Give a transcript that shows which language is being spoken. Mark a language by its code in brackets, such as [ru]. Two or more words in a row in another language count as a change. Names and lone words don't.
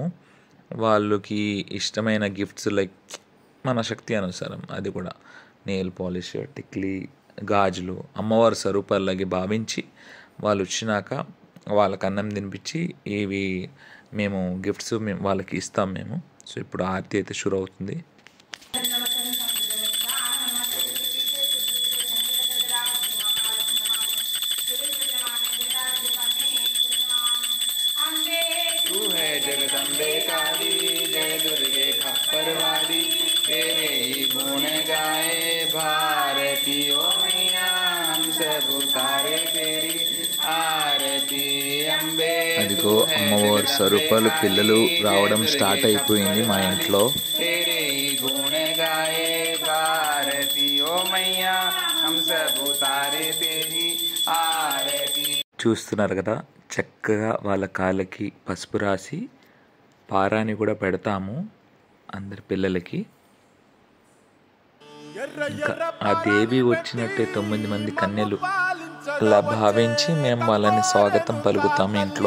[te] వాళ్ళకి ఇష్టమైన [en] gifts like [te] మన శక్తి అనుసారం, అది కూడా [en] nail polish, [te] టిక్లీ, గాజులు అమ్మవారి స్వరూపాలకి భావించి వాళ్ళు వచ్చినాక వాళ్ళకి అన్నం తినిపించి ఇవి మేము గిఫ్ట్స్ వాళ్ళకి ఇస్తాం మేము. సో ఇప్పుడు ఆరతి అయితే షురు అవుతుంది. [hi] जगदम्बे काली जय दुर्गे खप्परवाली, तेरे ही गुण गाए भारती ओ मैया, हम सब उतारे तेरी आरती अंबे. [te] అదిగో అమ్మవారి స్వరూపాలు పిల్లలు రావడం స్టార్ట్ అయిపోయింది మా ఇంట్లో. [hi] तेरे ही गुण गाए भारती ओ मैया, हम सब उतारे तेरी आरती. [te] చూస్తున్నారు కదా, చక్కగా వాళ్ళ కాళ్ళకి పసుపు రాసి పారాని కూడా పెడతాము అందరి పిల్లలకి. ఇంకా ఆ దేవి వచ్చినట్టే 9 మంది కన్యలు అలా భావించి మేము వాళ్ళని స్వాగతం పలుకుతాము ఇంట్లో.